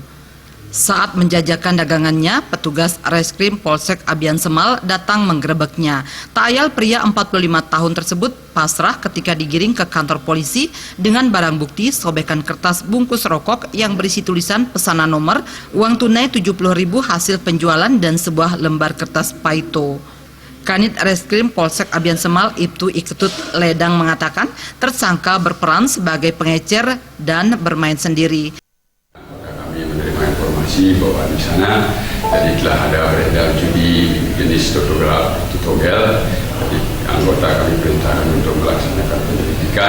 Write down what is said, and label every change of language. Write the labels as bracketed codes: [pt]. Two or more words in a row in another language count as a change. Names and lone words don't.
[id] Saat menjajakan dagangannya, petugas Reskrim Polsek Abian Semal datang menggerebeknya. Tak ayal pria 45 tahun tersebut pasrah ketika digiring ke kantor polisi dengan barang bukti sobekan kertas bungkus rokok yang berisi tulisan pesanan nomor, uang tunai 70.000 hasil penjualan dan sebuah lembar kertas paito. Kanit Reskrim Polsek Abian Semal Ibtu Iketut Ledang mengatakan tersangka berperan sebagai pengecer dan bermain sendiri. Informasi bahwa di sana jadi telah ada beredar judi jenis togel. Jadi anggota kami perintahkan untuk melaksanakan penyelidikan.